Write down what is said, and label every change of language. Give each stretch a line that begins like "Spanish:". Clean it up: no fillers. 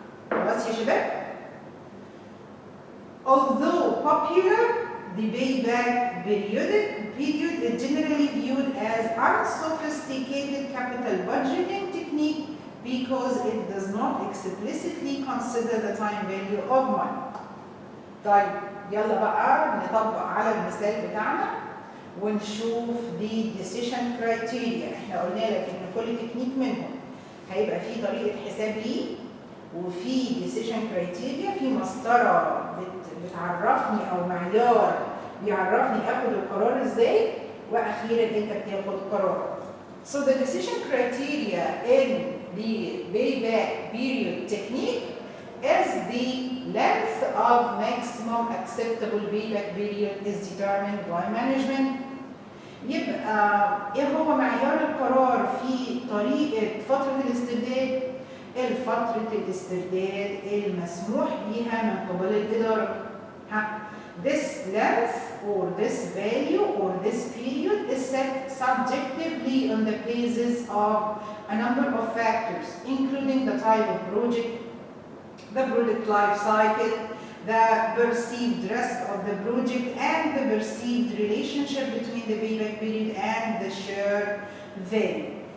Arabic: خلاص يا شباب؟
English: Although popular, the payback period is generally viewed as unsophisticated capital budgeting technique because it does not explicitly consider the time value of money.
Arabic: طيب يلا بقى نطبق على المثال بتاعنا ونشوف دي decision criteria. احنا قلنا لك ان كل تكنيك منهم هيبقى فيه طريقة حساب ليه وفي decision criteria، في مسطرة بتعرفني او معيار بيعرفني اخد القرار ازاي، واخيرا انت بتاخد قرار.
English: So the decision criteria in the payback period technique is the length of maximum acceptable payback period is determined by management.
Arabic: يبقى ايه هو معيار القرار في طريقة فترة الاسترداد؟ فترة الاسترداد المسموح بها من قبل الإدارة.
English: This length or this value or this period is set subjectively on the basis of a number of factors, including the type of project, the product life cycle, the perceived risk of the project, and the perceived relationship between the payback period and the share value.